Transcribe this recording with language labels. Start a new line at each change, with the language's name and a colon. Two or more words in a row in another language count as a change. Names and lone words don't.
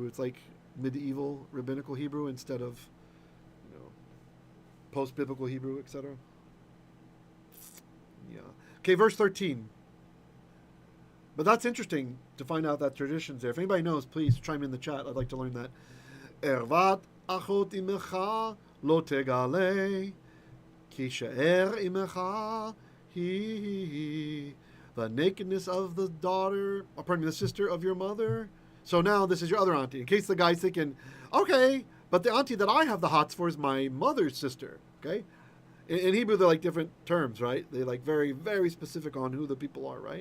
English: It's like medieval rabbinical Hebrew instead of, post-biblical Hebrew, etc. Yeah. Okay, verse 13. But that's interesting to find out that tradition's there. If anybody knows, please chime in the chat. I'd like to learn that.
Hebrew: ערות אחות אמך לא תגלה כי שאר אמך היא.
English: The nakedness of the the sister of your mother. So now this is your other auntie. In case the guy's thinking, okay, but the auntie that I have the hots for is my mother's sister. Okay? In Hebrew, they're like different terms, right? They're like very, very specific on who the people are, right?